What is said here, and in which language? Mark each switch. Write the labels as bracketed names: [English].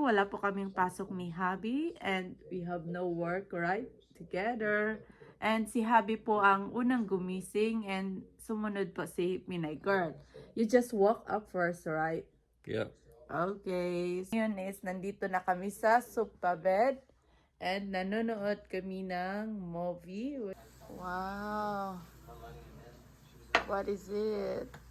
[Filipino] Wala po kaming pasok ni Habi [English] and we have no work, right? Together. [Filipino] And si Habi po ang unang gumising and sumunod po si Pinay Girl. [English] You just woke up first, right? Yep. [Filipino] Okay. Ngayon is nandito na kami sa sofa bed and nanonood kami ng movie. [English] Wow! What is it?